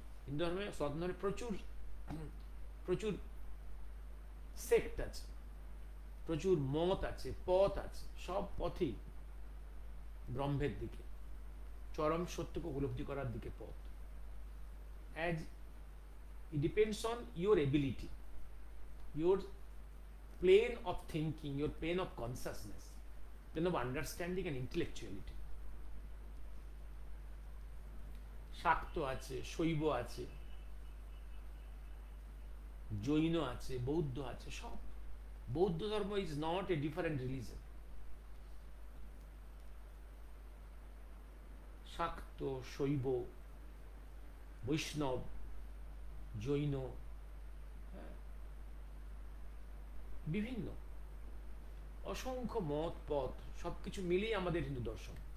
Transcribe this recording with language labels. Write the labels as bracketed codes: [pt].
[bn] হিন্দু ধর্মে, সনাতন ধর্মে প্রচুর প্রচুর সেক্ট আছে, প্রচুর মত আছে, পথ আছে, সব পথই ব্রহ্মের দিকে, চরম সত্যকে উপলব্ধি করার দিকে পথ। As [en] It depends on your ability, your plane of thinking, your plane of consciousness, plane of understanding and intellectuality. [bn] শাক্ত আছে, শৈব আছে, জৈন আছে, বৌদ্ধ আছে, সব। [en] বৌদ্ধ ধর্ম is not a different religion. [bn] শাক্ত, শৈব, বৈষ্ণব, জৈন, হ্যাঁ, বিভিন্ন অসংখ্য মত পথ সবকিছু মিলিয়ে আমাদের হিন্দু দর্শন।